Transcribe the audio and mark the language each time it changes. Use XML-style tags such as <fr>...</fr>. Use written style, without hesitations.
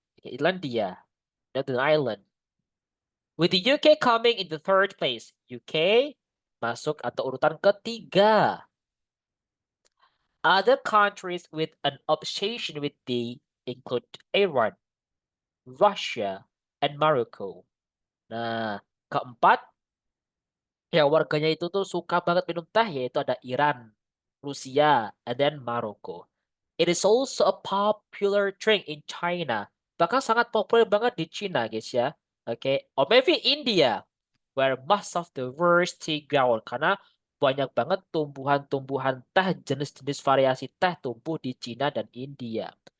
<en>Okay, Irlandia, not an island. With the UK coming in the third place.</en> <id>UK masuk atau urutan ketiga.</id> <en>Other countries with an obsession with tea include Iran, Russia, and Morocco.</en> <id>Nah, keempat, yang warganya itu tuh suka banget minum teh, yaitu ada Iran, Rusia,</id> <en>and then Morocco. It is also a popular drink in China.</en> <id>Bahkan sangat populer banget di China, guys ya.</id> <en>Oke, or maybe India, where most of the world's tea grown.</en> <id>Karena banyak banget tumbuhan-tumbuhan teh, jenis-jenis variasi teh tumbuh di China dan India.</id>